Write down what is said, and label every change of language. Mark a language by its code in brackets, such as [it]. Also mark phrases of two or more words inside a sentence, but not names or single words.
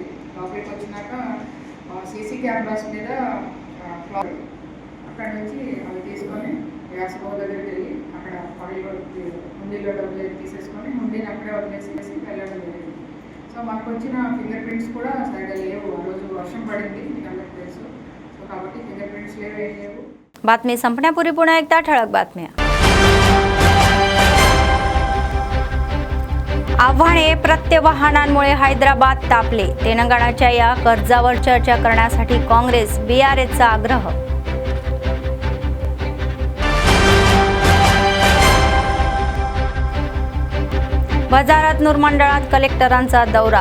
[te] లోపలికి వచ్చినాక [en] CC cameras [te] మీద అక్కడ నుంచి అవి తీసుకొని వ్యాసగో దగ్గరికి వెళ్ళి అక్కడ హుండీలో డబ్బులు తీసేసుకొని హుండీని అక్కడే వదిలేసి వెళ్ళడం జరిగింది. సో మనకు వచ్చిన [en] finger prints [te] కూడా సరిగ్గా లేవు. ఆ రోజు వర్షం పడింది, మీకు అందరికీ తెలుసు. సో కాబట్టి [en] finger prints [te] లేవు. [mr] बातमी संपण्यापूर्वी पुन्हा एकदा ठळक बातम्या. आव्हाने प्रत्यवाहनांमुळे हैदराबाद तापले. तेलंगणाच्या या कर्जावर चर्चा करण्यासाठी काँग्रेस बीआरएसचा आग्रह. बाजारात मंडळात कलेक्टरांचा दौरा.